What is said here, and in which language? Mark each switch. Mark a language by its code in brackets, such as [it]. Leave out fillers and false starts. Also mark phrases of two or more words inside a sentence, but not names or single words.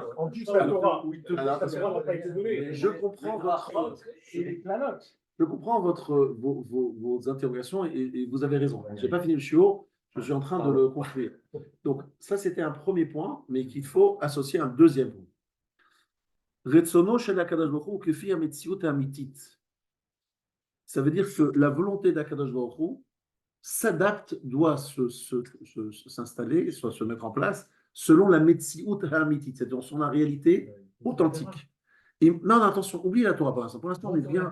[fr] En plus, la Torah, où il te Alors, la Torah n'a pas été donnée. Je comprends vos interrogations et vous avez raison. Je n'ai pas fini le chiot, je suis en train de le construire. Donc, ça, c'était un premier point, mais qu'il faut associer à un deuxième point. [he] רצונו של הקדוש ברוך הוא כפי המציאות האמיתית. [fr] Ça veut dire que la volonté d' [he] הקדוש ברוך הוא [fr] s'adapte, doit s'installer, soit se mettre en place, selon la [he] מציאות האמיתית, [fr] c'est-à-dire son réalité authentique. Et, non, attention, oublie la Torah pour l'instant. Pour l'instant, on est bien